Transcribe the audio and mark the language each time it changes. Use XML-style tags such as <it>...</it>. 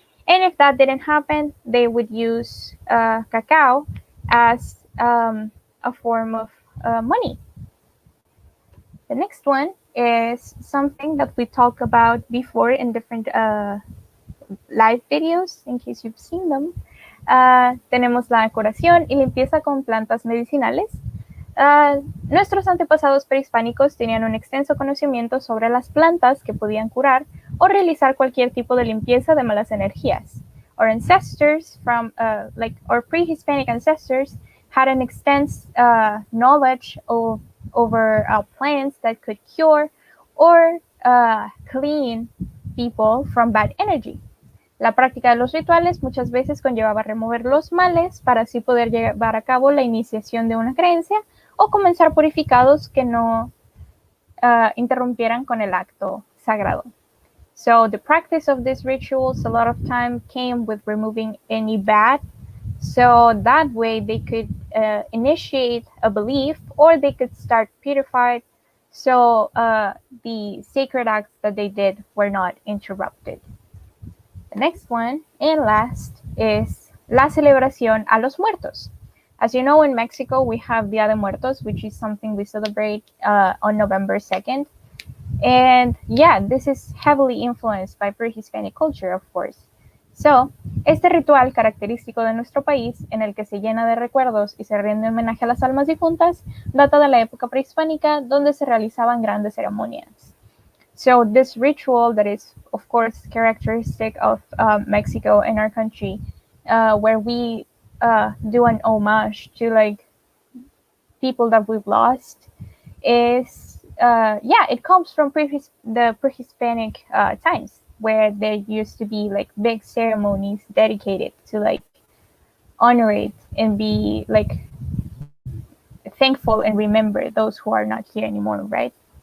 <en>And if that didn't happen, they would use cacao as a form of money. The next one is something that we talked about before in different live videos, in case you've seen them.</en> <es>Tenemos la curación y limpieza con plantas medicinales. Nuestros antepasados prehispánicos tenían un extenso conocimiento sobre las plantas que podían curar o realizar cualquier tipo de limpieza de malas energías.</es> <en>Our ancestors our pre-Hispanic ancestors had an extensive knowledge over plants that could cure or clean people from bad energy.</en> <es>La práctica de los rituales muchas veces conllevaba remover los males para así poder llevar a cabo la iniciación de una creencia o comenzar purificados que no interrumpieran con el acto sagrado.</es> <en>So the practice of these rituals a lot of time came with removing any bad, so that way they could initiate a belief or they could start purified, so the sacred acts that they did were not interrupted. The next one and last is</en> <es>la celebración a los muertos.</es> <en>As you know, in Mexico, we have Dia de Muertos, which is something we celebrate on November 2nd. And yeah, this is heavily influenced by pre-Hispanic culture, of course.</en> <es>So, este ritual característico de nuestro país, en el que se llena de recuerdos y se rinde homenaje a las almas difuntas, data de la época prehispánica, donde se realizaban grandes ceremonias.</es> <en>So this ritual that is, of course, characteristic of Mexico and our country, where we do an homage to like people that we've lost, is yeah, it comes from the prehispanic times, where there used to be like big ceremonies dedicated to like honor it and be like thankful and remember those who are not here anymore, right?</en>